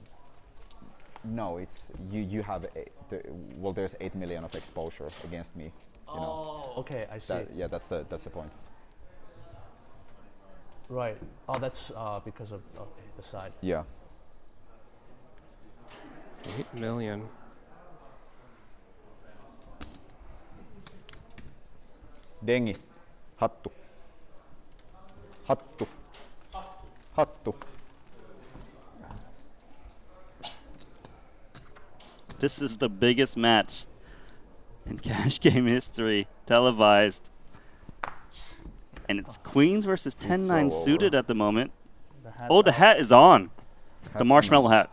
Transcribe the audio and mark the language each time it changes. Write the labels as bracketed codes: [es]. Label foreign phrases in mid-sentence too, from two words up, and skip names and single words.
[en] No, it's you have well, there's 8 million of exposure against me. You know. Oh, okay, I see. Yeah, that's the point. Right. Oh, that's because of the side. Yeah. 8 million. Dengi. [fi] Hattu. Hattu. Hattu. [en] This is the biggest match in cash game history, televised. And it's queens versus 10-9 so suited over. at the moment. The hat Oh, the hat is on. The marshmallow hat.